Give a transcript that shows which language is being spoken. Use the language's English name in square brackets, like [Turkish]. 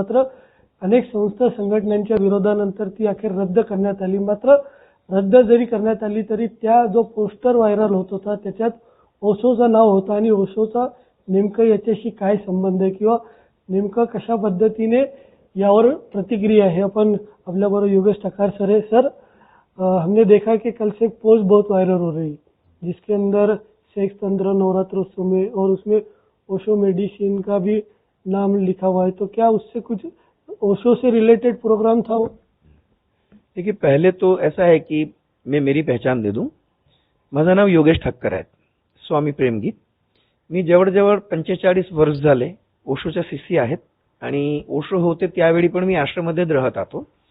[Marathi] मात्र अनेक संस्था संघटनांच्या विरोधानंतर ती अखेर रद्द करण्यात आली. मात्र रद्द जरी करण्यात आली तरी त्या जो पोस्टर व्हायरल होत होता त्याच्यात ओशोचं नाव होतं आणि ओशोचा नेमकं याच्याशी काय संबंध आहे किंवा नेमकं कशा पद्धतीने यावर प्रतिक्रिया है अपन आपल्याबरोबर योगेश ठकार सर है. [Hindi] सर, हमने देखा कि कल से एक पोस्ट बहुत वायरल हो रही जिसके अंदर सेक्स तंत्र नवरात्रोत्सव में और उसमें ओशो मेडिसिन का भी नाम लिखा हुआ है, तो क्या उससे कुछ ओशो से रिलेटेड प्रोग्राम था वो? देखिए, पहले तो ऐसा है कि मैं मेरी पहचान दे दूं. [Marathi] माझं नाव योगेश ठक्कर आहे. स्वामी प्रेमगीत. मी जवळजवळ 45 वर्ष झाले ओशोच्या शिष्य आहेत आणि ओशो होते त्यावेळी पण मी आश्रममध्येच राहत होतो.